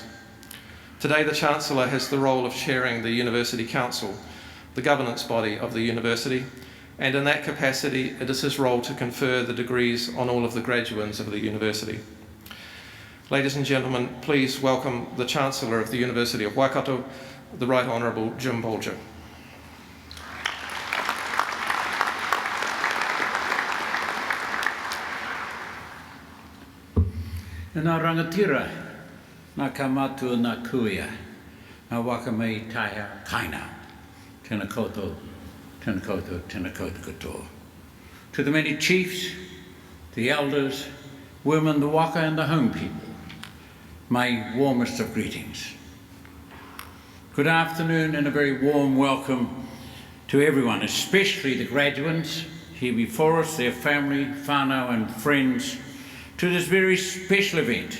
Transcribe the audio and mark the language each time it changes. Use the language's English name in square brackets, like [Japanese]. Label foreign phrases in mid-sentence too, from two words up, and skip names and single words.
[English] Today, the Chancellor has the role of chairing the University Council, the governance body of the university, and in that capacity, it is his role to confer the degrees on all of the graduands of the university. Ladies and gentlemen, please welcome the Chancellor of the University of Waikato, the Right Honourable Jim Bolger. [Māori] Nā rangatira, nā kamatua nā kuia, nā waka mei taia kaina, tēnā koutou, tēnā koutou, tēnā koutou katoa. [English] To the many chiefs, the elders, women, the waka and the home people, my warmest of greetings. Good afternoon and a very warm welcome to everyone, especially the graduates here before us, their family, whānau and friends, to this very special event.